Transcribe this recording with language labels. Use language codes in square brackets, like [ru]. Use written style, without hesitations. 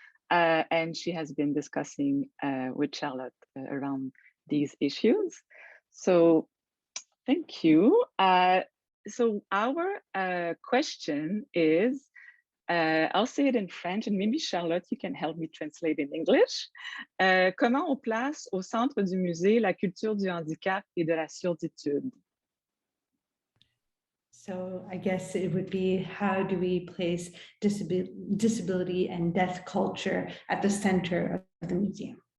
[en] And she has been discussing with Charlotte around these issues. So thank you. So our question is, I'll say it in French and maybe Charlotte, you can help me translate in English. [fr] Comment on place au centre du musée la culture du handicap et de la surditude? [en] So I guess it would be, how do we place disability and deaf culture at the center of the museum?